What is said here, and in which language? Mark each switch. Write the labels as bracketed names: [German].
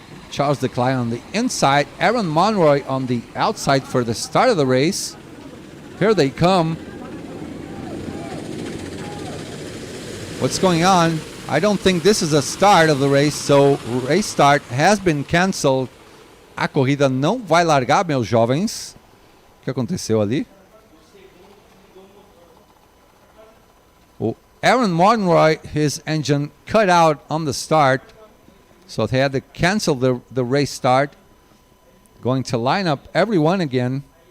[English] Charles Leclerc on the inside, Aaron Monroy on the outside for the start of the race. Here they come. What's going on? I don't think this is a start of the race, so race start has been canceled. [Portuguese] A corrida não vai largar, meus jovens. O que aconteceu ali? O [English] Aaron Monroy, his engine cut out on the start, so they had to cancel the race start. Going to line up everyone again.